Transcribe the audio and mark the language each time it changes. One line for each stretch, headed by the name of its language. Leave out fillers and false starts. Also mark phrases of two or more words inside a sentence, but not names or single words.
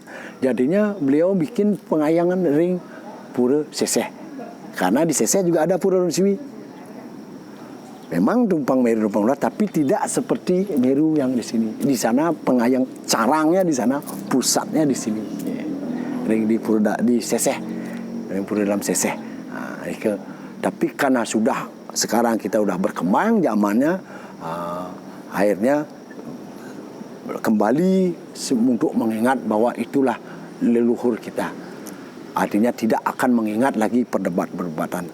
Indonesian: Jadinya beliau bikin pengayangan ring Pura Seseh, karena di Seseh juga ada Pura Ulun Siwi. Memang tumpang Meru tumpang Solas, tapi tidak seperti Meru yang di sini. Di sana pengayang carangnya di sana, pusatnya di sini. Ring di Pura di Seseh, ring Pura dalam Seseh. Nah, tapi karena sekarang kita udah berkembang zamannya, akhirnya kembali untuk mengingat bahwa itulah leluhur kita. Artinya tidak akan mengingat lagi perdebatan.